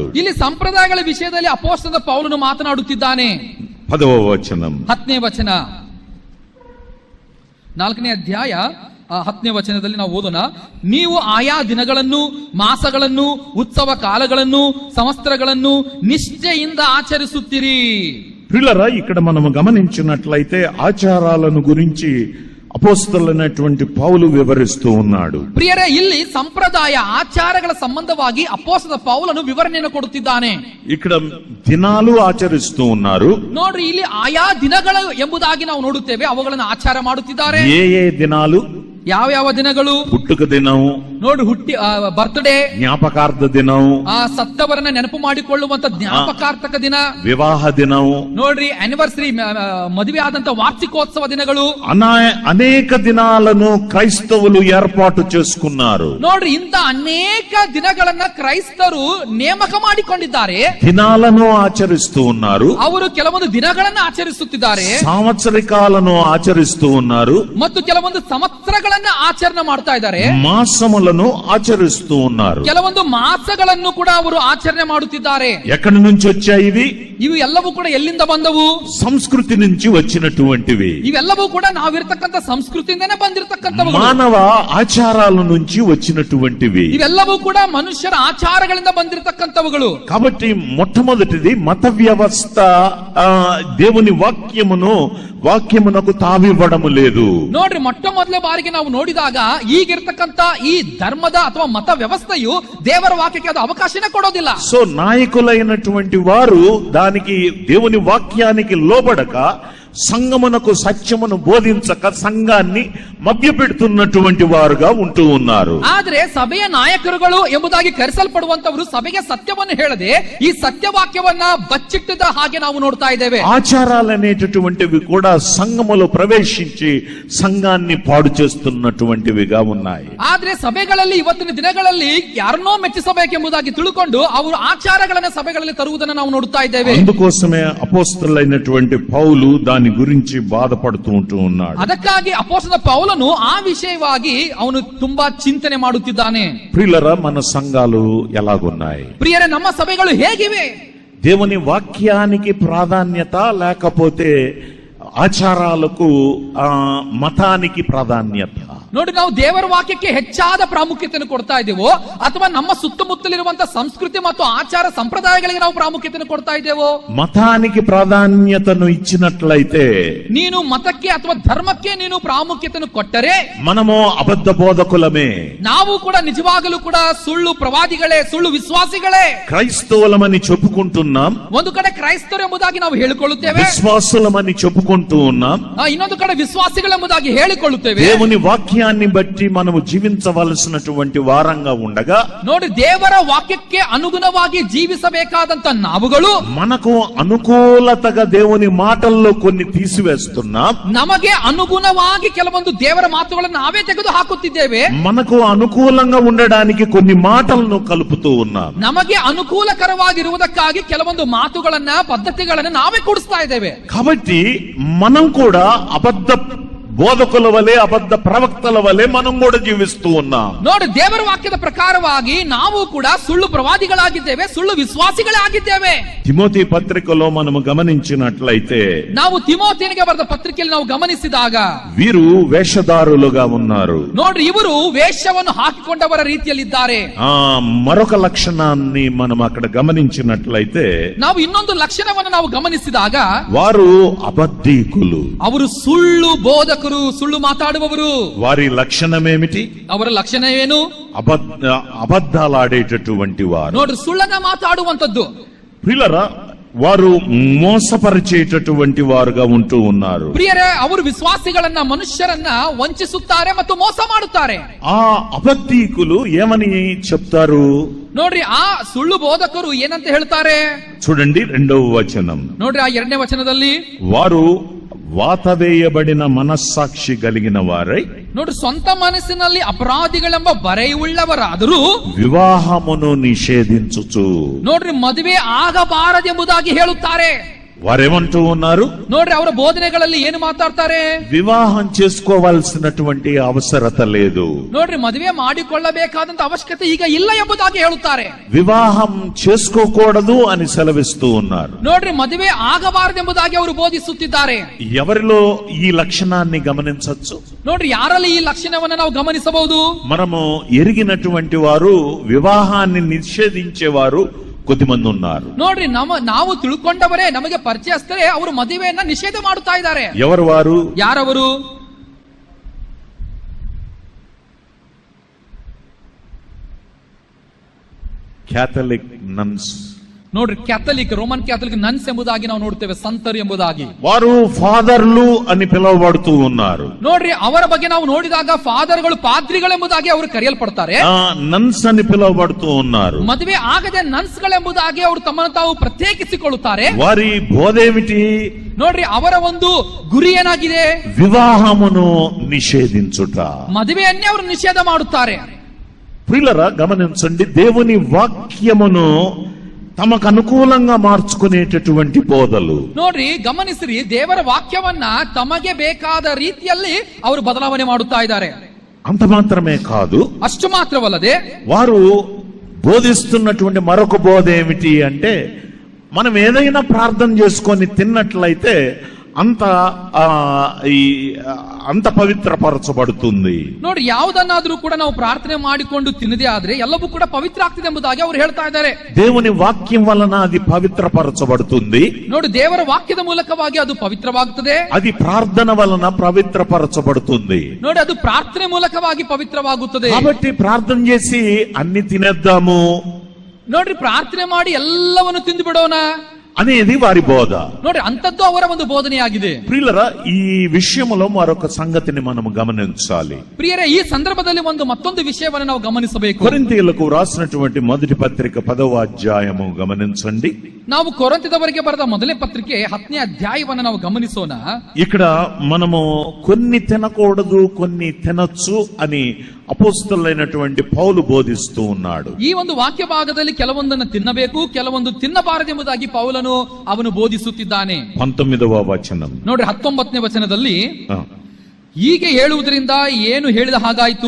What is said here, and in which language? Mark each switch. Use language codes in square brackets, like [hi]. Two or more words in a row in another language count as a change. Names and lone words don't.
[kn] ಇಲ್ಲಿ ಸಂಪ್ರದಾಯಗಳ ವಿಷಯದಲ್ಲಿ ಅಪೊಸ್ತಲ ಪೌಲನು ಮಾತನಾಡುತ್ತಿದ್ದಾನೆ. [te] 10వ వచనం, [kn] 10ನೇ ವಚನ, 4ನೇ ಅಧ್ಯಾಯ 10ನೇ ವಚನದಲ್ಲಿ ನಾವು ಓದೋಣ. ನೀವು ಆಯಾ ದಿನಗಳನ್ನು, ಮಾಸಗಳನ್ನು, ಉತ್ಸವ ಕಾಲಗಳನ್ನು, ಸಂವತ್ಸರಗಳನ್ನು ನಿಷ್ಠೆಯಿಂದ ಆಚರಿಸುತ್ತೀರಿ. [te] ప్రియులారా, ఇక్కడ మనము గమనించినట్లయితే ఆచారాలను గురించి అపోస్తలుడైనటువంటి పౌలు వివరిస్తూ ఉన్నాడు. [kn] ಪ್ರಿಯರೇ, ಇಲ್ಲಿ ಸಂಪ್ರದಾಯ ಆಚಾರಗಳ ಸಂಬಂಧವಾಗಿ ಅಪೊಸ್ತಲ ಪೌಲನು ವಿವರಣೆಯನ್ನು ಕೊಡುತ್ತಿದ್ದಾನೆ. [te] ఇక్కడ దినాలు ఆచరిస్తూ ఉన్నారు. [kn] ನೋಡ್ರಿ, ಇಲ್ಲಿ ಆಯಾ ದಿನಗಳು ಎಂಬುದಾಗಿ ನಾವು ನೋಡುತ್ತೇವೆ, ಅವುಗಳನ್ನು ಆಚಾರ ಮಾಡುತ್ತಿದ್ದಾರೆ. [te] ఏ దినాలు? [kn] ಯಾವ ದಿನಗಳು? [te] పుట్టుక దినం, [kn] ನೋಡಿ, ಬರ್ತ್ಡೇ, [te] జ్ఞాపకార్థ దినం, [kn] ಸತ್ತವರನ್ನ ನೆನಪು ಮಾಡಿಕೊಳ್ಳುವಂತ ಜ್ಞಾಪಕಾರ್ಥಕ ದಿನ, [te] వివాహ దినం, [kn] ನೋಡ್ರಿ, ಆನಿವರ್ಸರಿ, ಮದುವೆ ಆದಂತ ವಾರ್ಷಿಕೋತ್ಸವ ದಿನಗಳು, [te] అనేక దినాలను క్రైస్తవులు ఏర్పాటు చేసుకున్నారు. [kn] ನೋಡ್ರಿ, ಇಂತ ಅನೇಕ ದಿನಗಳನ್ನ ಕ್ರೈಸ್ತರು ನೇಮಕ ಮಾಡಿಕೊಂಡಿದ್ದಾರೆ. [te] దినాలను ఆచరిస్తూ ఉన్నారు. [kn] ಅವರು ಕೆಲವೊಂದು ದಿನಗಳನ್ನ ಆಚರಿಸುತ್ತಿದ್ದಾರೆ, [te] సంవత్సరికాలను ఆచరిస్తూ ఉన్నారు, [kn] ಮತ್ತು ಕೆಲವೊಂದು ಸಂವತ್ಸರಗಳನ್ನ ಆಚರಣೆ ಮಾಡ್ತಾ ಇದ್ದಾರೆ, [te] మాసములను ఆచరిస్తూ ఉన్నారు. [kn] ಕೆಲವೊಂದು ಮಾಸಗಳನ್ನು ಕೂಡ ಅವರು ಆಚರಣೆ ಮಾಡುತ್ತಿದ್ದಾರೆ. [te] ఎక్కడి నుంచి వచ్చాయి ఇవి? [kn] ಇವು ಎಲ್ಲವೂ ಕೂಡ ಎಲ್ಲಿಂದ ಬಂದವು? [te] సంస్కృతి నుంచి వచ్చినటువంటివి. [kn] ಇವೆಲ್ಲವೂ ಕೂಡ ನಾವಿರ್ತಕ್ಕಂಥ ಸಂಸ್ಕೃತಿಯಿಂದನೇ ಬಂದಿರತಕ್ಕಂಥವು, [te] మానవ ఆచారాల నుంచి వచ్చినటువంటివి. [kn] ಇವೆಲ್ಲವೂ ಕೂಡ ಮನುಷ್ಯರ ಆಚಾರಗಳಿಂದ ಬಂದಿರತಕ್ಕಂಥವುಗಳು. [te] కాబట్టి మొట్టమొదటిది మత వ్యవస్థ దేవుని వాక్యమునకు తావివ్వడము లేదు. [kn] ನೋಡ್ರಿ, ಮೊಟ್ಟ ಮೊದಲ ಬಾರಿಗೆ ನಾವು ನೋಡಿದಾಗ ಈಗಿರ್ತಕ್ಕಂಥ ಈ ಧರ್ಮದ ಅಥವಾ ಮತ ವ್ಯವಸ್ಥೆಯು ದೇವರ ವಾಕ್ಯಕ್ಕೆ ಅದು ಅವಕಾಶನೇ ಕೊಡೋದಿಲ್ಲ. [te] సో నాయకులైనటువంటి వారు దానికి దేవుని వాక్యానికి లోబడక సంఘమునకు సత్యమును బోధించక సంఘాన్ని మభ్యపెడుతున్నటువంటి వారుగా ఉంటూ ఉన్నారు. [kn] ಆದ್ರೆ ಸಭೆಯ ನಾಯಕರುಗಳು ಎಂಬುದಾಗಿ ಕರೆಸಲ್ಪಡುವಂತವರು ಸಭೆಗೆ ಸತ್ಯವನ್ನು ಹೇಳದೆ ಈ ಸತ್ಯವಾಕ್ಯವನ್ನ ಬಚ್ಚಿಟ್ಟಿದ ಹಾಗೆ ನಾವು ನೋಡ್ತಾ ಇದ್ದೇವೆ. [te] ఆచారాలు అనేటటువంటివి కూడా సంఘములో ప్రవేశించి సంఘాన్ని పాడు చేస్తున్నటువంటివిగా ఉన్నాయి. [kn] ಆದ್ರೆ ಸಭೆಗಳಲ್ಲಿ ಇವತ್ತಿನ ದಿನಗಳಲ್ಲಿ ಯಾರನ್ನೋ ಮೆಚ್ಚಿಸಬೇಕೆಂಬುದಾಗಿ ತಿಳ್ಕೊಂಡು ಅವರು ಆಚಾರಗಳನ್ನ ಸಭೆಗಳಲ್ಲಿ ತರುವುದನ್ನು ನಾವು ನೋಡ್ತಾ ಇದ್ದೇವೆ. [te] అందుకోసమే అపోస్తలుడైనటువంటి పౌలు దాని గురించి బాధపడుతూ ఉంటూ ఉన్నాడు. [kn] ಅದಕ್ಕಾಗಿ ಅಪೊಸ್ತಲ ಪೌಲನು ಆ ವಿಷಯವಾಗಿ ಅವನು ತುಂಬಾ ಚಿಂತನೆ ಮಾಡುತ್ತಿದ್ದಾನೆ. [te] ప్రియులారా, మన సంఘాలు ఎలాగున్నాయి? [kn] ಪ್ರಿಯರೇ, ನಮ್ಮ ಸಭೆಗಳು ಹೇಗಿವೆ? [te] దేవుని వాక్యానికి ప్రాధాన్యత లేకపోతే ఆచారాలకు మతానికి ప్రాధాన్యత? [kn] ನೋಡಿ, ನಾವು ದೇವರ ವಾಕ್ಯಕ್ಕೆ ಹೆಚ್ಚಾದ ಪ್ರಾಮುಖ್ಯತೆಯನ್ನು ಕೊಡ್ತಾ ಇದ್ದೇವೋ ಅಥವಾ ನಮ್ಮ ಸುತ್ತಮುತ್ತಲಿರುವಂತಹ ಸಂಸ್ಕೃತಿ ಮತ್ತು ಆಚಾರ ಸಂಪ್ರದಾಯಗಳಿಗೆ ನಾವು ಪ್ರಾಮುಖ್ಯತೆಯನ್ನು ಕೊಡ್ತಾ ಇದ್ದೇವೋ? [te] మతానికి ప్రాధాన్యతను ఇచ్చినట్లయితే [kn] ನೀನು ಮತಕ್ಕೆ ಅಥವಾ ಧರ್ಮಕ್ಕೆ ನೀನು ಪ್ರಾಮುಖ್ಯತೆಯನ್ನು ಕೊಟ್ಟರೆ [te] మనము అబద్ధ బోధకులమే. [kn] ನಾವು ಕೂಡ ನಿಜವಾಗಲೂ ಕೂಡ ಸುಳ್ಳು ಪ್ರವಾದಿಗಳೇ, ಸುಳ್ಳು ವಿಶ್ವಾಸಿಗಳೇ. [te] క్రైస్తవులమని చెప్పుకుంటున్నాం, [kn] ಒಂದು ಕಡೆ ಕ್ರೈಸ್ತರು ಎಂಬುದಾಗಿ ನಾವು ಹೇಳಿಕೊಳ್ಳುತ್ತೇವೆ, [te] విశ్వాసులమని చెప్పుకుంటూ ఉన్నాం. [kn] ಇನ್ನೊಂದು ಕಡೆ ವಿಶ್ವಾಸಿಗಳೆಂಬುದಾಗಿ ಹೇಳಿಕೊಳ್ಳುತ್ತೇವೆ. [te] దేవుని వాక్యాన్ని బట్టి మనము జీవించవలసినటువంటి వారంగా ఉండగా, [kn] ನೋಡಿ, ದೇವರ ವಾಕ್ಯಕ್ಕೆ ಅನುಗುಣವಾಗಿ ಜೀವಿಸಬೇಕಾದಂತ ನಾವುಗಳು [te] మనకు అనుకూలతగా దేవుని మాటల్లో కొన్ని తీసివేస్తున్నాం. [kn] ನಮಗೆ ಅನುಗುಣವಾಗಿ ಕೆಲವೊಂದು ದೇವರ ಮಾತುಗಳನ್ನು ನಾವೇ ತೆಗೆದು ಹಾಕುತ್ತಿದ್ದೇವೆ. [te] మనకు అనుకూలంగా ఉండడానికి కొన్ని మాటలను కలుపుతూ ఉన్నాం. [kn] ನಮಗೆ ಅನುಕೂಲಕರವಾಗಿರುವುದಕ್ಕಾಗಿ ಕೆಲವೊಂದು ಮಾತುಗಳನ್ನ, ಪದ್ಧತಿಗಳನ್ನ ನಾವೇ ಕೂಡಿಸ್ತಾ ಇದ್ದೇವೆ. [te] కాబట్టి మనం కూడా అబద్ధ బోధకుల వలె, అబద్ధ ప్రవక్తల వలె మనం కూడా జీవిస్తూ ఉన్నాం. [kn] ನೋಡಿ, ದೇವರ ವಾಕ್ಯದ ಪ್ರಕಾರವಾಗಿ ನಾವು ಕೂಡ ಸುಳ್ಳು ಪ್ರವಾದಿಗಳಾಗಿದ್ದೇವೆ, ಸುಳ್ಳು ವಿಶ್ವಾಸಿಗಳೇ ಆಗಿದ್ದೇವೆ. [te] తిమోతి పత్రికలో మనము గమనించినట్లయితే [kn] ನಾವು ತಿಮೋಥಿಯನಿಗೆ ಬರೆದ ಪತ್ರಿಕೆಯಲ್ಲಿ ನಾವು ಗಮನಿಸಿದಾಗ [te] వీరు వేషధారులుగా ఉన్నారు. [kn] ನೋಡ್ರಿ, ಇವರು ವೇಷವನ್ನು ಹಾಕಿಕೊಂಡವರ ರೀತಿಯಲ್ಲಿದ್ದಾರೆ. [te] మరొక లక్షణాన్ని మనం అక్కడ గమనించినట్లయితే [kn] ನಾವು ಇನ್ನೊಂದು ಲಕ್ಷಣವನ್ನು ನಾವು ಗಮನಿಸಿದಾಗ [te] వారు అబద్ధీకులు. [kn] ಅವರು ಸುಳ್ಳು ಬೋಧಕರು, ಸುಳ್ಳು ಮಾತಾಡುವವರು. [te] వారి లక్షణమేమిటి? [kn] ಅವರ ಲಕ್ಷಣ ಏನು? [te] అబద్ధాలాడేటటువంటి వారు. [kn] ನೋಡ್ರಿ, ಸುಳ್ಳನ್ನ ಮಾತಾಡುವಂತದ್ದು. [te] ప్రియులారా, వారు మోసపరిచేటటువంటి వారుగా ఉంటూ ఉన్నారు. [kn] ಪ್ರಿಯರೇ, ಅವರು ವಿಶ್ವಾಸಿಗಳನ್ನ, ಮನುಷ್ಯರನ್ನ ವಂಚಿಸುತ್ತಾರೆ ಮತ್ತು ಮೋಸ ಮಾಡುತ್ತಾರೆ. [te] ఆ అబద్ధీకులు ఏమని చెప్తారు? [kn] ನೋಡ್ರಿ, ಆ ಸುಳ್ಳು ಬೋಧಕರು ಏನಂತ ಹೇಳ್ತಾರೆ? [te] చూడండి 2వ వచనం. [kn] ನೋಡ್ರಿ, ಆ 2ನೇ ವಚನದಲ್ಲಿ [te] వారు వాతవేయబడిన మనస్సాక్షి కలిగిన వారై, [kn] ನೋಡ್ರಿ, ಸ್ವಂತ ಮನಸ್ಸಿನಲ್ಲಿ ಅಪರಾಧಿಗಳೆಂಬ ಬರೆಯುಳ್ಳವರಾದರೂ [te] వివాహమును నిషేధించుచు. [kn] ನೋಡ್ರಿ, ಮದುವೆ ಆಗಬಾರದೆಂಬುದಾಗಿ ಹೇಳುತ್ತಾರೆ. [te] వారేమంటూ ఉన్నారు? [kn] ನೋಡ್ರಿ, ಅವರ ಬೋಧನೆಗಳಲ್ಲಿ ಏನು ಮಾತಾಡ್ತಾರೆ? [te] వివాహం చేసుకోవాల్సినటువంటి అవసరత లేదు. [kn] ನೋಡ್ರಿ, ಮದುವೆ ಮಾಡಿಕೊಳ್ಳಬೇಕಾದಂತ ಅವಶ್ಯಕತೆ ಈಗ ಇಲ್ಲ ಎಂಬುದಾಗಿ ಹೇಳುತ್ತಾರೆ. [te] వివాహం చేసుకోకూడదు అని సెలవిస్తూ ఉన్నారు. [kn] ನೋಡ್ರಿ, ಮದುವೆ ಆಗಬಾರದೆಂಬುದಾಗಿ ಅವರು ಬೋಧಿಸುತ್ತಿದ್ದಾರೆ. [te] ఎవరిలో ఈ లక్షణాన్ని గమనించవచ్చు? [kn] ನೋಡ್ರಿ, ಯಾರಲ್ಲಿ ಈ ಲಕ್ಷಣವನ್ನು ನಾವು ಗಮನಿಸಬಹುದು? [te] మనము ఎరిగినటువంటి వారు వివాహాన్ని నిషేధించేవారు కొద్దిమంది ఉన్నారు. [kn] ನೋಡ್ರಿ, ನಾವು ತಿಳ್ಕೊಂಡವರೇ, ನಮಗೆ ಪರಿಚಯಸ್ಥರೇ ಅವರು ಮದುವೆಯನ್ನ ನಿಷೇಧ ಮಾಡುತ್ತಾ ಇದ್ದಾರೆ. [te] ఎవరు వారు? [kn] ಯಾರವರು? [en] Catholic nuns. [kn] ನೋಡ್ರಿ, [en] Catholic, Roman Catholic nuns [kn] ಎಂಬುದಾಗಿ ನಾವು ನೋಡ್ತೇವೆ, ಸಂತರು ಎಂಬುದಾಗಿ. [te] వారు ఫాదర్లు అని పిలువబడుతూ ఉన్నారు. [kn] ನೋಡ್ರಿ, ಅವರ ಬಗ್ಗೆ ನಾವು ನೋಡಿದಾಗ ಫಾದರ್ಗಳು, ಪಾದ್ರಿಗಳೆಂಬುದಾಗಿ ಅವರು ಕರೆಯಲ್ಪಡ್ತಾರೆ. [te] నన్స్ అని పిలువబడుతూ ఉన్నారు. [kn] ಮದುವೆ ಆಗದೆ ನನ್ಸ್ಗಳೆಂಬುದಾಗಿ ಅವರು ತಮ್ಮನ್ನು ತಾವು ಪ್ರತ್ಯೇಕಿಸಿಕೊಳ್ಳುತ್ತಾರೆ. [te] వారి బోధేమిటి? [kn] ನೋಡ್ರಿ, ಅವರ ಒಂದು ಗುರಿ ಏನಾಗಿದೆ? [te] వివాహమును నిషేధించుట. [kn] ಮದುವೆಯನ್ನೇ ಅವರು ನಿಷೇಧ ಮಾಡುತ್ತಾರೆ. [te] ప్రియులరా, గమనించండి, దేవుని వాక్యమును తమకు అనుకూలంగా మార్చుకునేటటువంటి బోధలు. [kn] ನೋಡ್ರಿ, ಗಮನಿಸ್ರಿ, ದೇವರ ವಾಕ್ಯವನ್ನ ತಮಗೆ ಬೇಕಾದ ರೀತಿಯಲ್ಲಿ ಅವರು ಬದಲಾವಣೆ ಮಾಡುತ್ತಾ ಇದ್ದಾರೆ. [te] అంత మాత్రమే కాదు, [kn] ಅಷ್ಟು ಮಾತ್ರವಲ್ಲದೆ [te] వారు బోధిస్తున్నటువంటి మరొక బోధ ఏమిటి అంటే, మనం ఏదైనా ప్రార్థన చేసుకొని తిన్నట్లయితే అంత పవిత్రపరచబడుతుంది. [kn] ನೋಡಿ, ಯಾವುದನ್ನಾದ್ರೂ ಕೂಡ ನಾವು ಪ್ರಾರ್ಥನೆ ಮಾಡಿಕೊಂಡು ತಿನ್ನದೇ ಆದ್ರೆ ಎಲ್ಲವೂ ಕೂಡ ಪವಿತ್ರ ಆಗ್ತದೆ ಎಂಬುದಾಗಿ ಅವರು ಹೇಳ್ತಾ ಇದ್ದಾರೆ. [te] దేవుని వాక్యం వలన అది పవిత్రపరచబడుతుంది. [kn] ನೋಡಿ, ದೇವರ ವಾಕ್ಯದ ಮೂಲಕವಾಗಿ ಅದು ಪವಿತ್ರವಾಗುತ್ತದೆ. [te] అది ప్రార్థన వలన పవిత్రపరచబడుతుంది. [kn] ನೋಡಿ, ಅದು ಪ್ರಾರ್ಥನೆ ಮೂಲಕವಾಗಿ ಪವಿತ್ರವಾಗುತ್ತದೆ. [te] కాబట్టి ప్రార్థన చేసి అన్ని తినేద్దాము, [kn] ನೋಡ್ರಿ, ಪ್ರಾರ್ಥನೆ ಮಾಡಿ ಎಲ್ಲವನ್ನು ತಿಂದು ಬಿಡೋಣ [te] అనేది వారి బోధ. [kn] ನೋಡಿ, ಅಂತದ್ದು ಅವರ ಒಂದು ಬೋಧನೆಯಾಗಿದೆ. [te] ప్రియులరా, ఈ విషయంలో మరొక సంగతిని మనము గమనించాలి. [kn] ಪ್ರಿಯರೇ, ಈ ಸಂದರ್ಭದಲ್ಲಿ ಮತ್ತೊಂದು ವಿಷಯವನ್ನು ನಾವು ಗಮನಿಸಬೇಕು. [te] కొరింథీయులకు రాసినటువంటి మొదటి పత్రిక 10వ అధ్యాయము గమనించండి. [kn] ನಾವು ಕೊರಿಂಥದವರಿಗೆ ಬರೆದ ಮೊದಲನೇ ಪತ್ರಿಕೆ 10ನೇ ಅಧ್ಯಾಯವನ್ನು ನಾವು ಗಮನಿಸೋಣ. [te] ఇక్కడ మనము కొన్ని తినకూడదు, కొన్ని తినొచ్చు అని అపోస్తలుడైనటువంటి పౌలు బోధిస్తూ ఉన్నాడు. [kn] ಈ ಒಂದು ವಾಕ್ಯ ಭಾಗದಲ್ಲಿ ಕೆಲವೊಂದನ್ನು ತಿನ್ನಬೇಕು, ಕೆಲವೊಂದು ತಿನ್ನಬಾರದೆಂಬುದಾಗಿ ಪೌಲನು ಅವನು ಬೋಧಿಸುತ್ತಿದ್ದಾನೆ. [te] 19వ వచనం [kn] ನೋಡ್ರಿ, 19ನೇ ವಚನದಲ್ಲಿ ಹೀಗೆ ಹೇಳುವುದರಿಂದ ಏನು ಹೇಳಿದ ಹಾಗಾಯಿತು?